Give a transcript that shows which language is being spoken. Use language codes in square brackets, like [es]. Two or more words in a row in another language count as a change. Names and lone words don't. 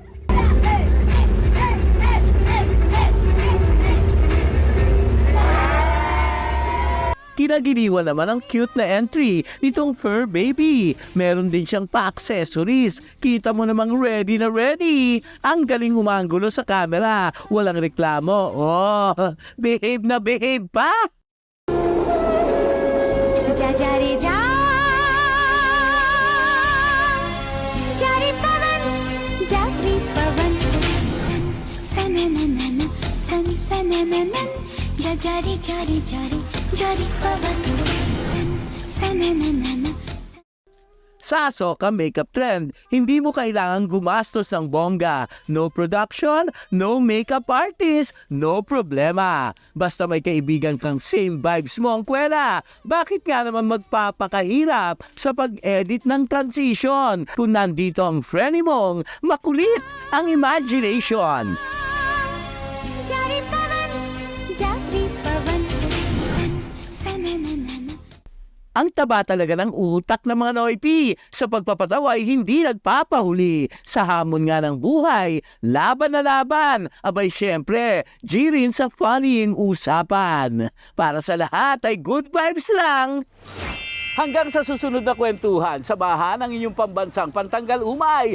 [tl] Kinagiliwan naman ang cute na entry nitong [en] fur baby. [tl] Meron din siyang pa-accessories. Kita mo namang ready na ready. Ang galing umanggulo sa camera. Walang reklamo. Oh, behave na behave pa. [hi] जा जा रे जा जा रे पवन सन सनननन जा जा रे पवन सन सनननन. [tl] Sa Soka [en] makeup trend, [tl] hindi mo kailangan gumastos ng bongga. [en] No production, no makeup artist, no problema. [tl] Basta may kaibigan kang [en] same vibes [tl] mo ang kwela. Bakit nga naman magpapakahirap sa pag-edit ng transition kung nandito ang friend mong makulit ang imagination? [hi] जा रे पवन सन सनननन. [tl] Ang taba talaga ng utak ng mga Noipi. Sa pagpapatawa ay hindi nagpapahuli. Sa hamon nga ng buhay, laban na laban. Abay syempre, G rin sa funnying usapan. Para sa lahat ay [en] good vibes [tl] lang. Hanggang sa susunod na kwentuhan, sabahan ang inyong pambansang pantanggal umay.